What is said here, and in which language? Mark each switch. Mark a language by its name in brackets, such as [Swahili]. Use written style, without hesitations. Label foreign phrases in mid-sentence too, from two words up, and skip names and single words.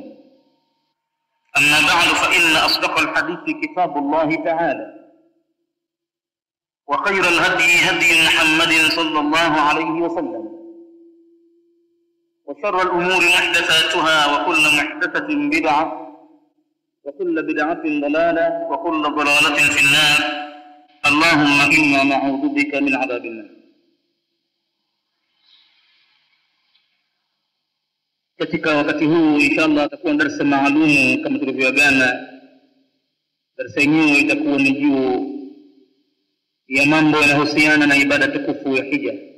[Arabic] أما بعد، فإن أصدق الحديث كتاب الله تعالى، وخير الهدي هدي محمد صلى الله عليه وسلم، وشر الأمور محدثاتها، وكل محدثة بدعة، وكل بدعة ضلالة، وكل ضلالة في النار. اللهم إنا نعوذ بك من عذاب النار. [Swahili] Katika wakati huu inshallah atakuwa darasa maalumu kama tulivyoagana. Darasa yenyewe itakuwa ni juu ya mambo yanayohusiana na ibada tukufu ya hija.